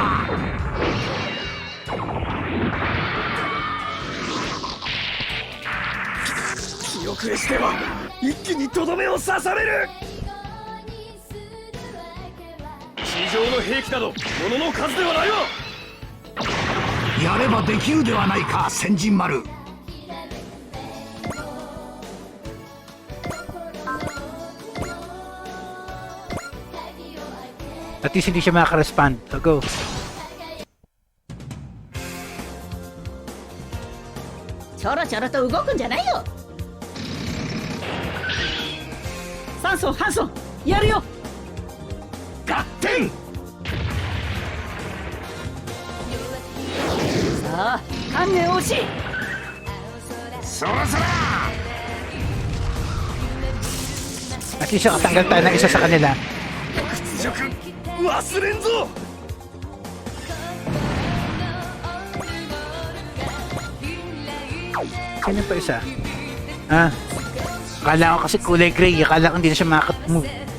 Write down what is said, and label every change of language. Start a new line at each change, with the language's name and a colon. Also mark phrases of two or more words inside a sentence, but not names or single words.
Japanese: 気遅れしては一気にとどめを刺される。地上の兵器など物の数ではないわ。やればできるではないか、先人丸。
English: At least
Filipino: hindi siya makaka-respond.
English: So go.
Japanese: ちょろちょろと動くんじゃないよ。酸素、搬送、やるよ。合点。さあ、観念惜しい。そらそら。
English: At least
Filipino: nakatanggal tayo ng isa sa kanila.
Japanese: 屈辱忘れんぞ。
Filipino: Sino pa isa? Ah, akala ko kasi kulay gray. Akala ko hindi na siya makaka-move.